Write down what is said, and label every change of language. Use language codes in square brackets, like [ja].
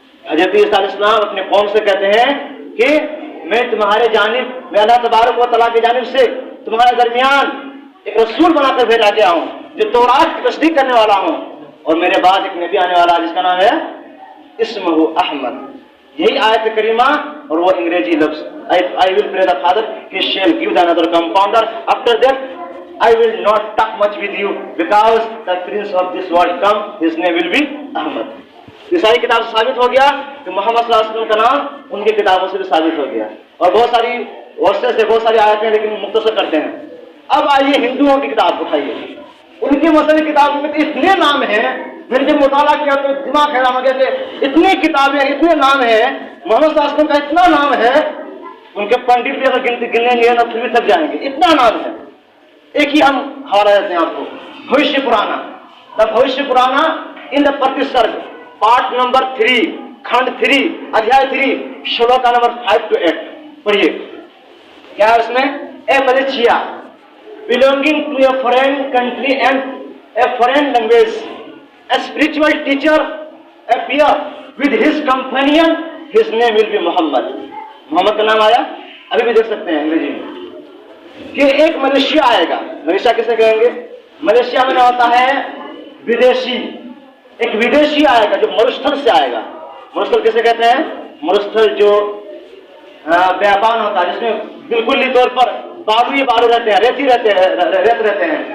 [ur] حضرت عیسیٰ علیہ السلام اپنے قوم سے کہتے ہیں کہ میں تمہارے جانب, میں اللہ تبارک و تعالیٰ کی جانب سے تمہارے درمیان ایک رسول بنا کر بھیجا گیا ہوں جو تورات کی تصدیق کرنے والا ہوں, اور میرے بعد ایک نبی آنے والا جس کا نام ہے اسمہ احمد. یہی آیت کریمہ اور وہ انگریزی لفظ [en] I will pray the Father, He shall give the another compounder. After that, I will not talk much with you because the prince of this world come, his name will be Ahmad. [ur] یہ ساری کتاب سے ثابت ہو گیا کہ محمد صلی اللہ علیہ وسلم کا نام ان کی کتابوں سے بھی ثابت ہو گیا. اور بہت ساری ورسز سے بہت ساری آیتیں لیکن مختصر کرتے ہیں. اب آئیے ہندوؤں کی کتاب اٹھائیے. ان کی مذہبی کتابوں میں اتنے نام ہیں, میں نے جب مطالعہ کیا تو دماغ حیران ہو گیا کہ اتنی کتابیں اتنے نام ہیں, محمد صلی اللہ علیہ وسلم کا اتنا نام ہے, ان کے پنڈت بھی اگر گننے گئے نا پھر بھی تھک جائیں گے, اتنا نام ہے. ایک ہی ہم حوالہ دیتے ہیں آپ کو, بھوشیہ پرانا. دا بھوشیہ پرانا ان دا پرتسرگ پارٹ نمبر 3 کھنڈ 3 ادھیائے 3 شلوکا نمبر 5 to 8 پڑھیے. کیا ہے اس میں؟ اے Malaysia [en] belonging to a foreign country and a foreign language, a spiritual teacher appear with his companion, his name will be Muhammad. [ur] محمد کا نام آیا, ابھی بھی دیکھ سکتے ہیں انگریزی میں کہ ایک ملیشیا آئے گا. ملیشیا کسے کہیں گے؟ ملیشیا میں ہوتا ہے ودیشی. ایک ودیشی آئے گا جو مرستھل سے آئے گا. مرستھل کسے کہتے ہیں؟ مرستھل جو بیابان ہوتا ہے, جس میں بالکل طور پر بالو رہتے ہیں, ریت رہتے ہیں.